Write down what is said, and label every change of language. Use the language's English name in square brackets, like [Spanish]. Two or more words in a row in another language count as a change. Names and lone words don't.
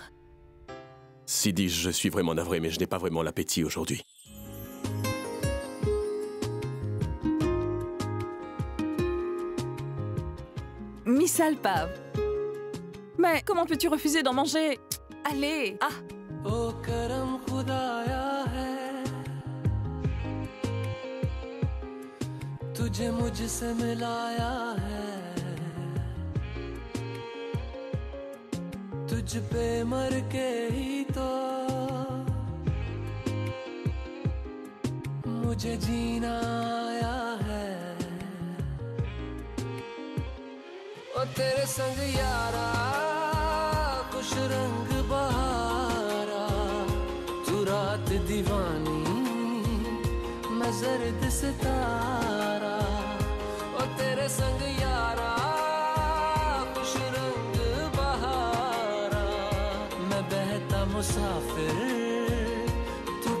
[French] Sidi, je suis vraiment navré, mais je n'ai pas vraiment l'appétit aujourd'hui. Misal Pav. Mais comment peux-tu refuser d'en manger? Allez, ah! [Hindi] ओ करम खुदाया है तुझे मुझसे मिलाया है तुझ पे मर के ही तो मुझे जीना आया है ओ तेरे संग यारा खुश रंग बहारा तू रात दीवानी मैं जर्द सितारा ओ तेरे संग यारा खुश रंग बहारा मैं बहता मुसाफिर